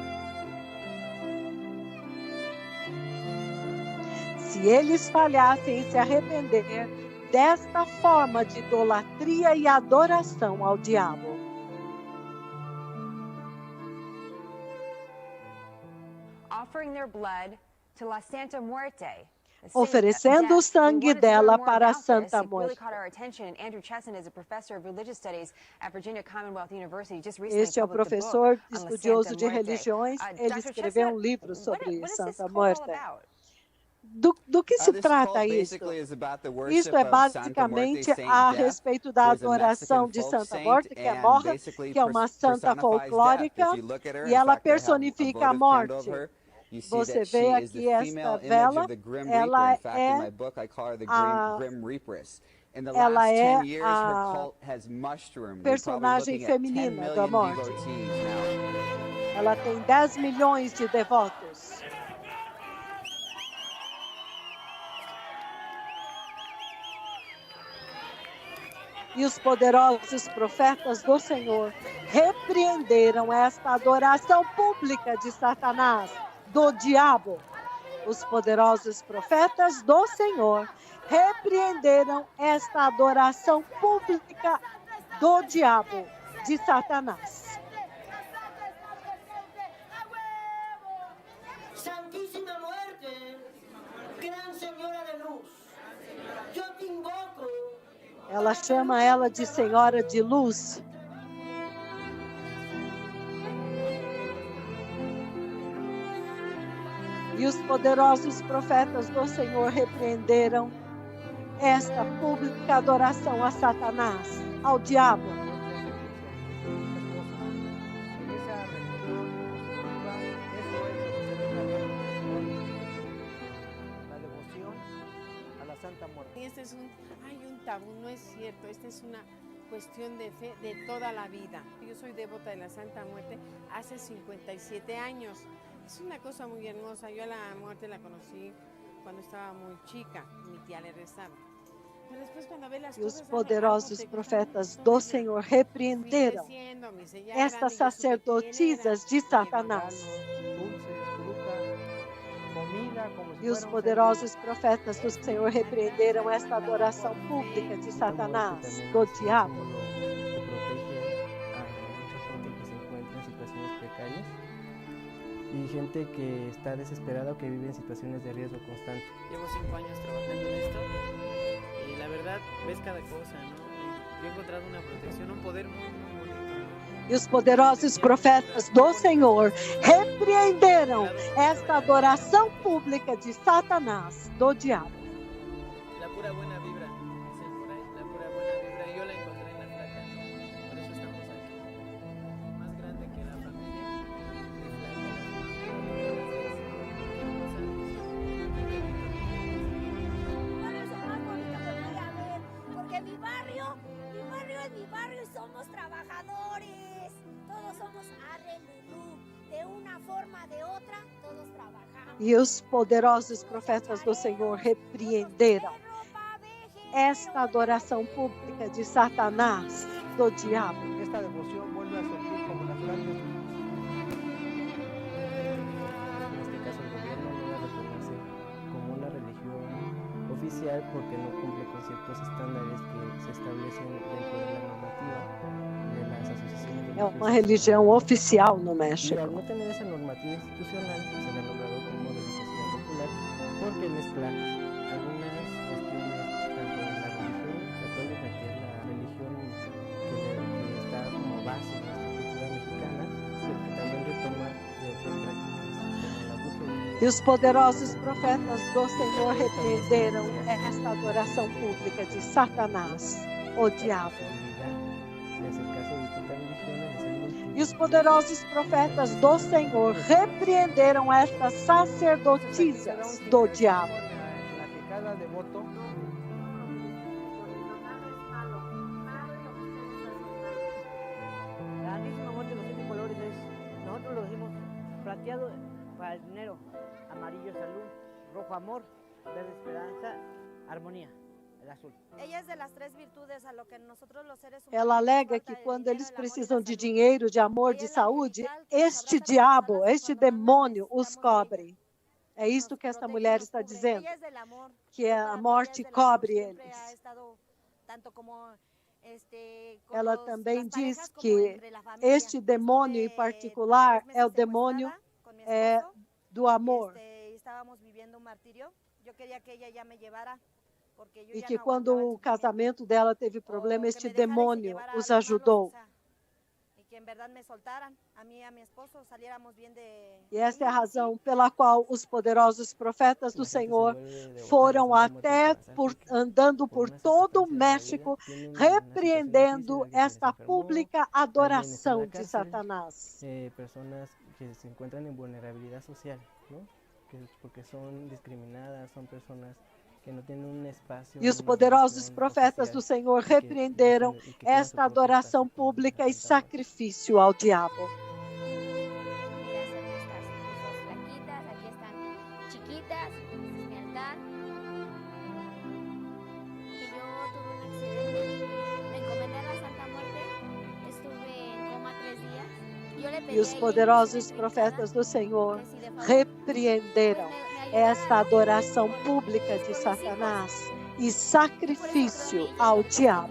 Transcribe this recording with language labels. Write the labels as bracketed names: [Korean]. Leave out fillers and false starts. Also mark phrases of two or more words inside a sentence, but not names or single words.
[Portuguese] Se eles falhassem em se arrepender desta forma de idolatria e adoração ao diabo. [English] offering their blood to La Santa Muerte. [Portuguese] oferecendo o sangue dela para a Santa [English] It really Muerte. caught our attention. And Andrew Chesson is a professor of religious studies at Virginia Commonwealth University. Just recently [Portuguese] Este é o [English] published a [Portuguese] professor [English] book on La [Portuguese] estudioso [English] Santa [Portuguese] de [English] Muerte. [Portuguese] religiões. Ele [English] Dr. [Portuguese] escreveu [English] Chesson, [Portuguese] um livro sobre [English] what is this [Portuguese] Santa [English] call all [Portuguese] Muerte. [English] about? [Portuguese] Do que se [English] This [Portuguese] trata [English] cult [Portuguese] isso? [English] basically is about the worship [Portuguese] Isto é [English] of Santa Muerte, [Portuguese] basicamente [English] Saint [Portuguese] a [English] Death, [Portuguese] respeito da [English] who is a [Portuguese] adoração [English] Mexican [Portuguese] de [English] folk [Portuguese] Santa [English] saint [Portuguese] Morte, que é [English] and [Portuguese] morta, [English] basically [Portuguese] que é uma santa [English] personifies [Portuguese] folclórica, [English] death. If you look at her, [Portuguese] e [English] in [Portuguese] ela [English] fact, I have a [Portuguese] personifica a [English] votive candle of [Portuguese] morte. [English] her. You see [Portuguese] Você [English] that she [Portuguese] vê [English] is the [Portuguese] aqui [English] female [Portuguese] esta [English] image [Portuguese] vela, [English] of the Grim [Portuguese] ela [English] Reaper. In fact, in [Portuguese] é [English] my book, I call her the [Portuguese] a- [English] Grim Reaperess. In the [Portuguese] ela [English] last [Portuguese] é [English] 10 years, her [Portuguese] a [English] cult has mushroomed. We're probably [Portuguese] personagem [English] looking at 10 [Portuguese] feminina da [English] million [Portuguese] morte. [English] devotees now. [Portuguese] Ela tem 10 milhões de devotos. E os poderosos profetas do Senhor repreenderam esta adoração pública de Satanás, do diabo. Os poderosos profetas do Senhor repreenderam esta adoração pública do diabo, de Satanás. [Spanish] Santísima Muerte, Gran Señora de Luz, yo te invoco. [Portuguese] Ela chama ela de Senhora de Luz. E os poderosos profetas do Senhor repreenderam esta pública adoração a Satanás, ao diabo. [Spanish] Y este es hay un tabú, no es cierto, esta es una cuestión de fe de toda la vida. Yo soy devota de la Santa Muerte hace 57 años. Es una cosa muy hermosa. Yo a la muerte la conocí cuando estava muy chica, mi tía le rezaba. Pero después cuando ve las [Portuguese] E os [Spanish] cosas, [Portuguese] poderosos profetas do Senhor repreenderam estas sacerdotisas de Satanás. E os poderosos profetas do Senhor repreenderam esta adoração pública de Satanás, do diabo. [Spanish] Y gente que está desesperada o que vive en situaciones de riesgo constante. Llevo 5 años trabajando en esto y la verdad ves cada cosa, ¿no? Yo he encontrado una protección, un poder muy bonito. E os poderosos profetas do Senhor repreenderam esta adoração pública de Satanás, do diabo. La pura buena vibra, dicen por ahí, la pura buena vibra. Y yo la encontré en la flaca, por eso estamos aquí. Más grande que la familia, de Porque mi barrio es mi barrio y somos trabajadores. Todos somos arrelulú. De una forma, de otra, todos trabajamos. [Portuguese] E os poderosos profetas do Senhor repreenderam esta adoração pública de Satanás, do diabo. [Spanish] Esta devoción vuelve a surgir como las grandes. En este caso el gobierno no la reconoce como una religión oficial porque no cumple con ciertos estándares que se establecen dentro de la normativa de las asociaciones [Portuguese] É uma religião oficial no [Spanish] Y [Portuguese] México. [Spanish] al no tener esa normativa institucional, se le ha nombrado como religiosidad popular porque mezcla algunas cuestiones tanto de la religión católica, que es la religión que está como base en nuestra cultura mexicana, pero que también retoma de otras prácticas como la brujería. [Portuguese] E os poderosos profetas do Senhor repreenderam esta adoração pública de Satanás, o diabo. [Spanish] De acercarse a distintas religiones, de ser multi- [Portuguese] E os poderosos profetas do Senhor repreenderam estas sacerdotisas do diabo. [Spanish] La que cada devoto la Santísima Muerte de los 7 colores es, nosotros lo decimos plateado para el dinero, amarillo salud, rojo amor, verde esperanza, armonía, el azul. Ella es de las 3 virtudes a lo que nosotros los seres humanos. [Portuguese] Ela alega que quando eles precisam de dinheiro, de amor, de saúde, este diabo, este demônio os cobre. É isso que esta mulher está dizendo, que a morte cobre eles. Ela também diz que este demônio em particular é o demônio do amor. [Spanish] Estábamos viviendo un martirio. Yo quería que ella ya me llevara, porque yo [Portuguese] E [Spanish] ya [Portuguese] que [Spanish] no [Portuguese] quando [Spanish] aguantaba [Portuguese] o casamento dela teve problema, este demônio os ajudou. [Spanish] y que en verdad me soltaran a mí y a mi esposo, saliéramos bien de. [Portuguese] E esta é a razão pela qual os poderosos profetas do Senhor foram até andando por todo o México, repreendendo esta pública adoração de Satanás. [Spanish] Personas que se encuentran en vulnerabilidad social, ¿no? Porque son discriminadas, son personas que [Portuguese] não têm um espaço. E os poderosos profetas do Senhor repreenderam esta adoração pública e sacrifício ao diabo. E os poderosos profetas do Senhor repreenderam esta adoração pública de Satanás e sacrifício ao diabo.